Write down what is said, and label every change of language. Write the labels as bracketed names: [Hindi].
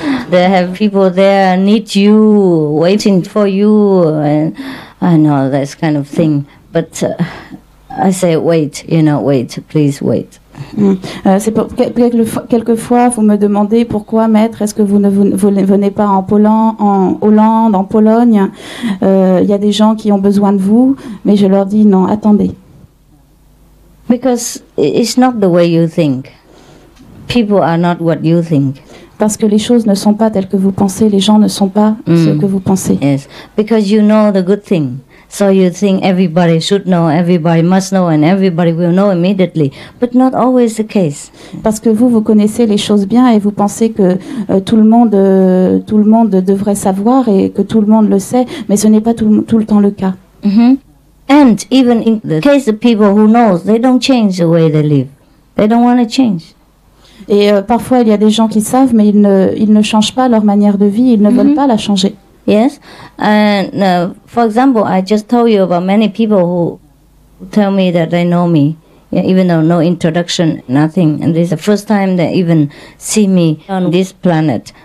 [English] They have people there need you, waiting for you, and I know that kind of thing. But I say, wait, wait, please wait. [French] C'est quelquefois, vous me demandez pourquoi, maître, est-ce que vous ne venez pas en Hollande, en Pologne? Il y a des gens qui ont besoin de vous, mais je leur dis non, attendez. [English] Because it's not the way you think. People are not what you think. [French] Parce que les choses ne sont pas telles que vous pensez, les gens ne sont pas ce que vous pensez. [English] Yes, because you know the good thing. So you think everybody should know, everybody must know, and everybody will know immediately. But not always the case. [French] Parce que vous connaissez les choses bien et vous pensez que tout le monde devrait savoir et que tout le monde le sait, mais ce n'est pas tout le temps le cas. [English] And even in the case of people who knows, they don't change the way they live. They don't want to change. [French] Et parfois, il y a des gens qui savent, mais ils ne changent pas leur manière de vie, ils ne veulent pas la changer. [English] Yes, and for example, I just told you about many people who tell me that they know me, even though no introduction, nothing, and this is the first time they even see me on this planet.